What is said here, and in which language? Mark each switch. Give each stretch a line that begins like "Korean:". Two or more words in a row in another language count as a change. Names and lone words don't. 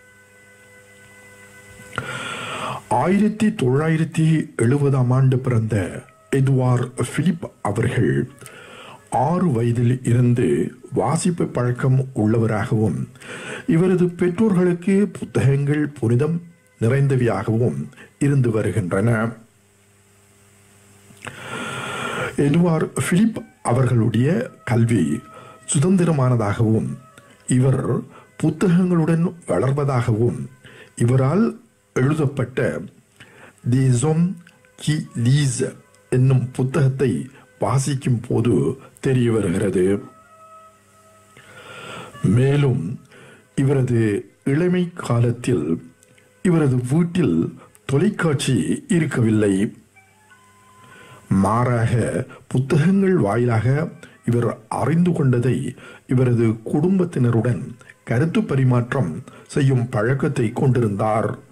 Tamil: 1970ஆம் ஆண்டு பிறந்த எட்வார்ட் பிலிப் அவர்கள் 6 வயதில் இருந்து வாசிப்பு பழக்கம் உள்ளவராகவும் இவரது பெற்றோர்களுக்கு புத்தகங்கள் புனிதம் நிறைந்தவையாகவும் இருந்து வருகின்றன. எட்வார்ட் பிலிப் அவர்களுடைய கல்வி சுதந்திரமானதாகவும் இவர் புத்தகங்களுடன் வளர்வதாகவும் இவரால் எழுதப்பட்ட Des hommes qui lisent என்னும் புத்தகத்தை வாசிக்கும் போது தெரிய வருகிறது. மேலும் இவரது இளமை காலத்தில் இவரது வீட்டில் தொலைக்காட்சி இருக்கவில்லை. மாறாக புத்தகங்கள் வாயிலாக இவர் அறிந்து கொண்டதை இவரது குடும்பத்தினருடன் கருத்து பரிமாற்றம் செய்யும் பழக்கத்தை கொண்டிருந்தார்.